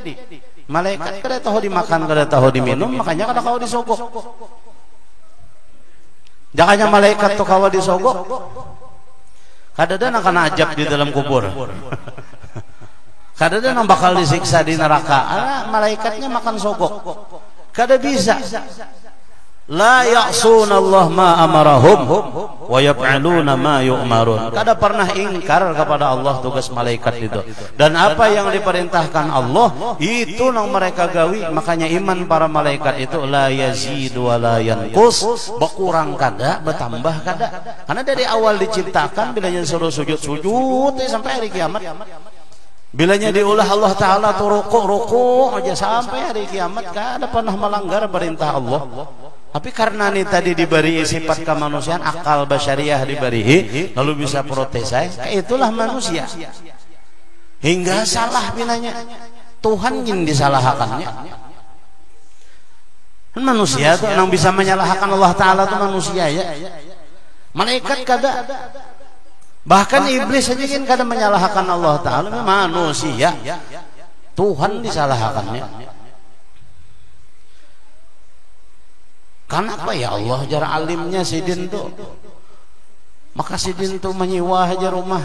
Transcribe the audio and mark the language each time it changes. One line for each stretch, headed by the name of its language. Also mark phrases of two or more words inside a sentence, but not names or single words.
Banjar: Malaikat kada tahu dimakan, kada tahu diminum, makanya kada tahu disogok. Jangannya malaikat tuh kawa disogok, kadada nang kana ajab di dalam kubur, kadada nang bakal disiksa di neraka. Malaikatnya makan sogok, kada bisa.
Arabic: لا يعصون الله ما أمرهم ويفعلون ما يؤمرون.
Banjar: Kada pernah ingkar kepada Allah tugas malaikat itu. Dan apa yang diperintahkan Allah itu yang mereka gawi. Makanya iman para malaikat itu
Arabic: لا يزيد ولا ينقص,
Banjar: berkurang kada, bertambah kada. Karena dari awal diciptakan bilanya suruh sujud sampai hari kiamat. Bilanya diulah Allah Ta'ala tuh ruku aja sampai hari kiamat, kada pernah melanggar perintah Allah.
Indonesian: Tapi karena ini tadi diberi sifat kemanusiaan, akal basyariah diberi, lalu bisa protes, itulah manusia.
Banjar: Hingga salah binanya, Tuhan yang disalahkannya.
Indonesian: Manusia tuh yang bisa menyalahkan Allah Ta'ala tuh manusia ya.
Banjar: Malaikat kada.
Indonesian: Bahkan iblis saja kan kada menyalahkan Allah Ta'ala, manusia. Tuhan disalahkannya.
Banjar: Kenapa ya Allah jar alimnya sidin tuh, maka sidin tuh menyewa aja rumah.